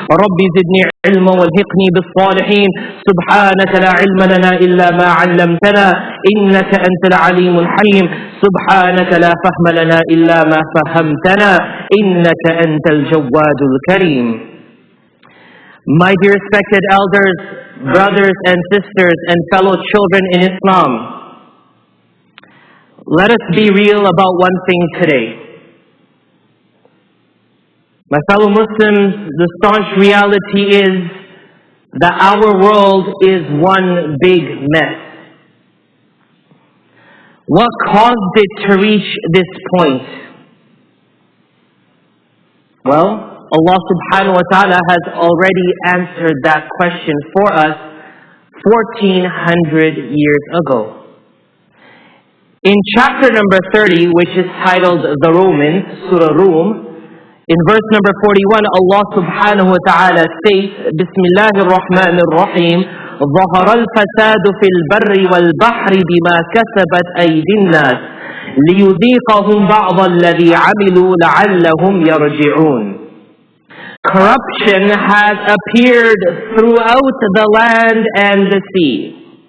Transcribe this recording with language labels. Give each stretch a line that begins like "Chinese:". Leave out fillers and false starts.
Arabic: رب زدني علما والحقني بالصالحين. سبحانك لا علم لنا إلا ما علمتنا إنك أنت العليم الحليم. سبحانك لا فهم لنا إلا ما فهمتنا إنك أنت الجواد الكريم.
English: My dear respected elders, brothers and sisters and fellow children in Islam, let us be real about one thing today. My fellow Muslims, the staunch reality is that our world is one big mess. What caused it to reach this point? Well, Allah subhanahu wa ta'ala has already answered that question for us 1400 years ago. In chapter number 30, which is titled The Romans, Surah Rum, In verse number 41, Allah subhanahu wa ta'ala states, Bismillahir Rahmanir Rahim,
Arabic: ظهر الفساد في البر والبحر بما كسبت أيدي الناس ليذيقهم بعض الذي عملوا لعلهم يرجعون.
English: Corruption has appeared throughout the land and the sea.